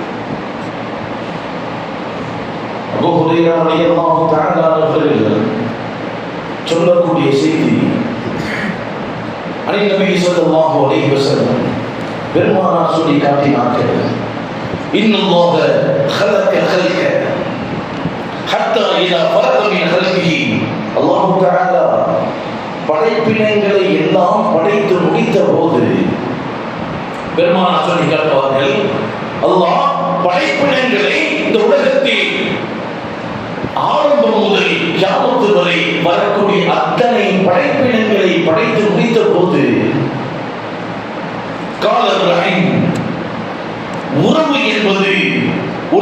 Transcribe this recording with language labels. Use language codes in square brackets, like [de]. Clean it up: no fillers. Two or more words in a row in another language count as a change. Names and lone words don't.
[ta] அபூ ஹுரைரா [ar] رضي الله تعالى [ta] அவர்கள் சொல்லக்கூடிய செய்தி, அன்னை நபி [ar] صلى الله عليه وسلم [ta] பெருமானார் சொல்லி காட்டினார்கள், [ar] إن الله خلق خلق حتى اذا فرغ من خلقه. [ta] அல்லாஹ் தஆலா படைப்பினங்களை எல்லாம் படைத்து முடித்த போது பெருமானார் சொல்லி காட்டுவார்கள், அல்லாஹ் படைப்பினங்களை இந்த உலகத்தில் ஆரம்பம் முதல் கியாமத் வரை வரக்கூடிய அத்தனை படைப்பினங்களை படைத்து முடித்த போது [ar] قال الرحم, [ta] உறவு என்பது